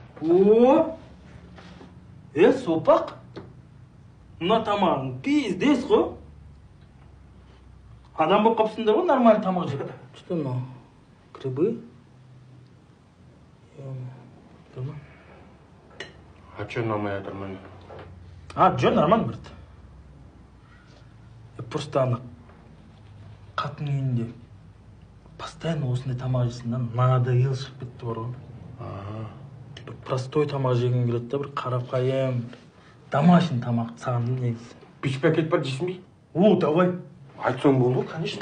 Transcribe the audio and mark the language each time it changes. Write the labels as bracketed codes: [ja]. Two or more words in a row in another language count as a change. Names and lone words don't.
[kk] О! Сопақ. Мына тамағың пиздес қой. Адам болып қапсыңдар ғой, нормальный тамақ жеп. Что мынау? [ru] Грибы? А что нормально, нормально? [kk] Жо нормально, брат. Просто ана қатын үйінде постоянно осындай тамақ жейсің да, надоел шығып кетті бар ғой. Бір простой тамақ жегің келеді да, бір қарапайым, домашний тамақ саған негізі. Беш пакет бар жейсің бе? [ru] Давай. [kk] Айтсаң болды, конечно.